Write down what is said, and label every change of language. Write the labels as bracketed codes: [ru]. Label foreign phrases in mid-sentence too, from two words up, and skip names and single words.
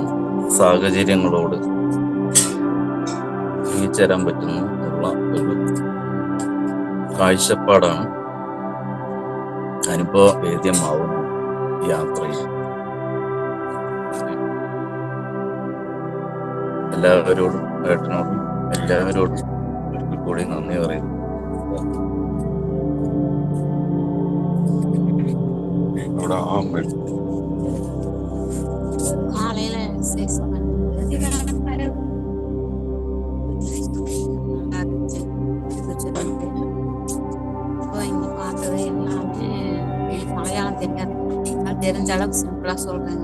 [ml] സാഹചര്യങ്ങളോട് ഇഴുകിച്ചേരാൻ പറ്റുന്നു എന്നുള്ള ഒരു കാഴ്ചപ്പാടാണ് അനുഭവ വേദ്യമാവുന്നു യാത്രയിൽ. എല്ലാവരോടും ഏട്ടനോടും എല്ലാവരോടും ഒരിക്കൽ കൂടി നന്ദി പറയുന്നു. [ta] காலையில 6 இப்போ இங்க பார்த்தது எல்லாமே மலையாளம் தெரியாது, அது தெரிஞ்ச அளவுக்கு சிம்பிளா சொல்றேங்க.